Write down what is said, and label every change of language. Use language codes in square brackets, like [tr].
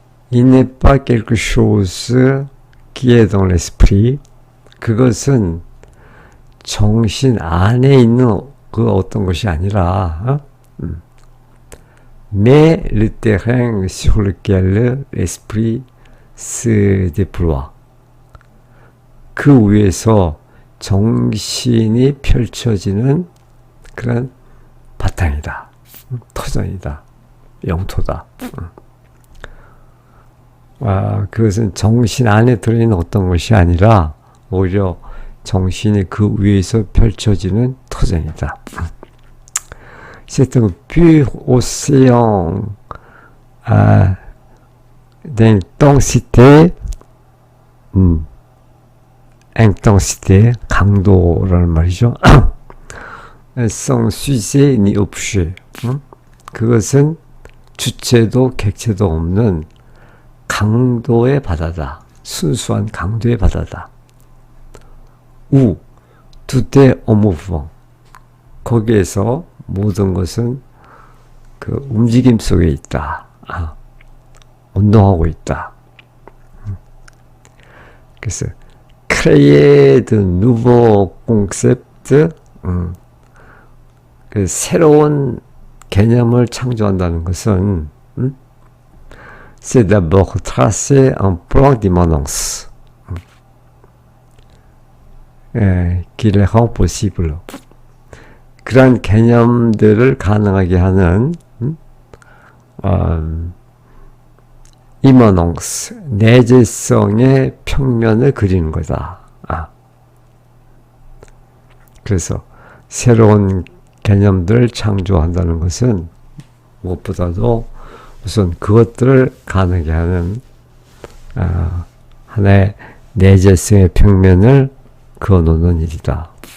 [fr] Il n'est pas quelque chose qui est dans l'esprit. [ko] 그것은 정신 안에 있는 그 어떤 것이 아니라 [fr] mais le terrain sur lequel l'esprit se déploie. [ko] 그 위에서 정신이 펼쳐지는 그런 바탕이다. 터전이다. 영토다. 그것은 정신 안에 들어있는 어떤 것이 아니라 오히려 정신이 그 위에서 펼쳐지는 터전이다. [fr] C'est un pur océan d'intensité, intensité, [ko] 강도라는 말이죠. [fr] sans sujet ni objet. [ko] 그것은 주체도 객체도 없는 강도의 바다다. 순수한 강도의 바다다. [fr] où tout est en mouvement. [ko] 거기에서 모든 것은 그 움직임 속에 있다. 운동하고 있다. 그래서 [fr] créer de nouveaux concepts, [ko] 그 새로운 개념을 창조한다는 것은 [fr] c'est d'abord tracer un plan d'immanence qui les rend possible. [ko] 그런 개념들을 가능하게 하는 immanence, 내재성의 평면을 그리는 거다. 그래서 새로운 개념들을 창조한다는 것은 무엇보다도 우선 그것들을 가능하게 하는 하나의 내재성의 평면을 그어놓는 일이다.